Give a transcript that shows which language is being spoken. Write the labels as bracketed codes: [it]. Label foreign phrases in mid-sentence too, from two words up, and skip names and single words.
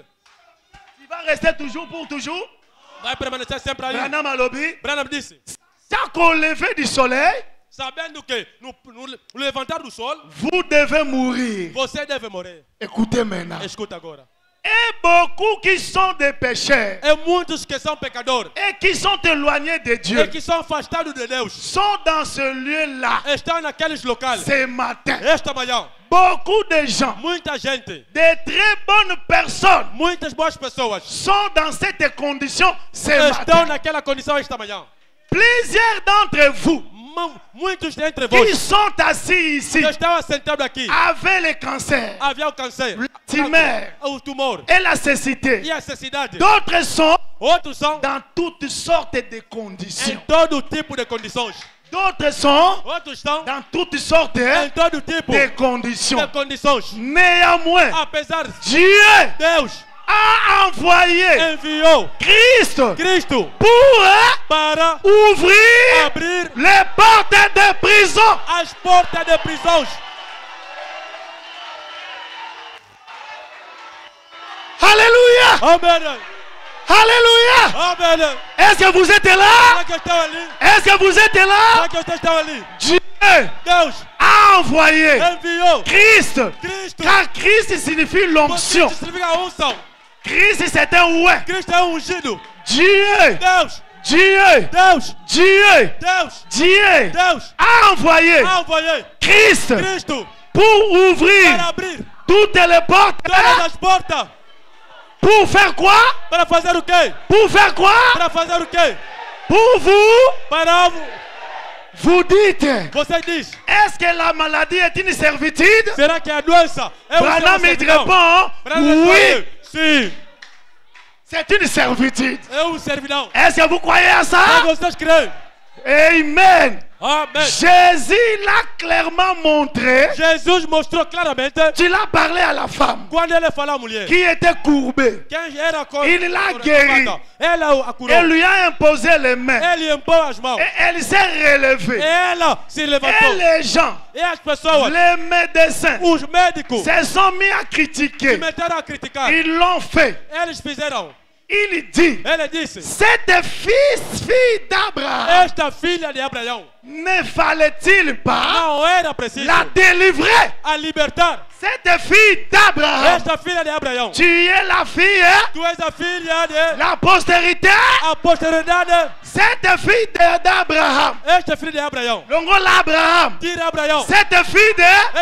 [fr] Tu vas rester toujours pour toujours. [pt] Vai permanecer sempre aí. [ln] Branham alobi, [pt] Branham disse, [fr] chaque lever du soleil, [pt] sabendo que no levantar do sol, [fr] vous devez mourir. [pt] você deve morrer. [fr] Écoutez maintenant. [pt] Escuta agora. [fr] Et beaucoup qui sont des pécheurs [pt] É muitos que são pecadores [fr] et qui sont éloignés de [pt] e [fr] Dieu [pt] que são afastados de Deus. [fr] sont dans ce lieu-là [pt] Estão naqueles locais. [fr] ce matin. [pt] Esta manhã, [fr] Beaucoup de gens, [pt] muita gente, [fr] de très bonnes personnes, [pt] muitas boas pessoas [fr] sont dans cette condition ce [pt] estão [fr] matin. [pt] naquela condição esta manhã. [fr] Plusieurs d'entre vous [pt] Muitos dentre [fr] qui [pt] vós [fr] sont assis ici [pt] que estão assentados aqui, [fr] avec le cancer, [pt] havia o câncer, [fr] le tumeur [pt] o tumor [fr] et la cécité. [pt] e a necessidade. [fr] D'autres sont [pt] Outros são [fr] dans toutes sortes de [pt] em [fr] conditions. [pt] todo tipo de condições. [fr] D'autres sont [pt] Outros estão [fr] dans toutes sortes [pt] em todo tipo [fr] de [pt] de [fr] conditions. [pt] condições. [fr] Néanmoins, [pt] Apesar de [fr] Dieu [pt] Deus [fr] a envoyé [pt] enviou [fr] Christ [pt] Cristo [fr] pour [pt] para [fr] ouvrir [pt] abrir [fr] les portes de prison. [pt] as portas de prisões. [fr] Alléluia! [pt] Amém. [fr] Alléluia! [pt] Amém. [fr] Est-ce que vous êtes là? [pt] Será que eu estou ali? [fr] Est-ce que vous êtes là? [pt] Será que eu estou ali? [fr] Dieu [pt] Deus [fr] a envoyé [pt] enviou [fr] Christ. [pt] Cristo. [fr] Car Christ signifie l'onction. [pt] Cristo significa a unção. [fr] Christ c'est un ouais. [pt] Cristo é ungido. [fr] Dieu, [pt] Deus, [fr] Dieu, [pt] Deus, [fr] Dieu, [pt] Deus, [fr] Dieu [pt] Deus [fr] a envoyé [pt] envoyei [fr] Christ [pt] Cristo [fr] pour ouvrir [pt] para abrir [fr] toutes les portes. [pt] todas as portas. [fr] Pour faire quoi? [pt] Para fazer o quê? [fr] Pour faire quoi? [pt] Para fazer o quê? [fr] Pour vous, [pt] Para [fr] vous dites, [pt] você diz, [fr] est-ce que la maladie est une servitude? [pt] será que a doença é [fr] Branham me [pt] servidão? [fr] répond, [pt] Branham [fr] oui, [pt] respondeu, sim, [fr] c'est une servitude. [pt] é servidão. [fr] Est-ce que vous croyez à [pt] Mas [fr] ça? [pt] vocês creem? [fr] Amen. [pt] Amém. [fr] Jésus l'a clairement montré. [pt] Jesus mostrou claramente [fr] Tu l'as parlé à la femme [pt] quando ele falou à mulher [fr] qui était courbée. [pt] quem era [fr] Il l'a guéri. [pt] ela a curou. [fr] Elle lui a imposé les mains. [pt] Ele impôs as mãos. [fr] Et elle s'est relevée. [pt] Ela se [fr] Et [pt] levantou. [fr] les gens, [pt] E as pessoas, [fr] les médecins, [pt] os médicos, [fr] se sont mis à [pt] se [fr] critiquer. [pt] meteram a criticar. [fr] Ils l'ont fait. [pt] Eles fizeram. [fr] Il dit, [pt] Ele disse: [fr] cette fille d'Abraham, [pt] esta filha de Abraão [fr] ne fallait-il pas [pt] não era preciso [fr] la délivrer? [pt] a libertar. [fr] Cette fille d'Abraham, [pt] Esta filha de Abraão. [fr] tu es la fille, [pt] Tu és a filha de [fr] la postérité, [pt] a posteridade. [fr] cette fille d'Abraham. [pt] Esta filha de Abraão. [ln] Longo l'Abraham. [pt] Tira Abraão. [fr] Cette fille de,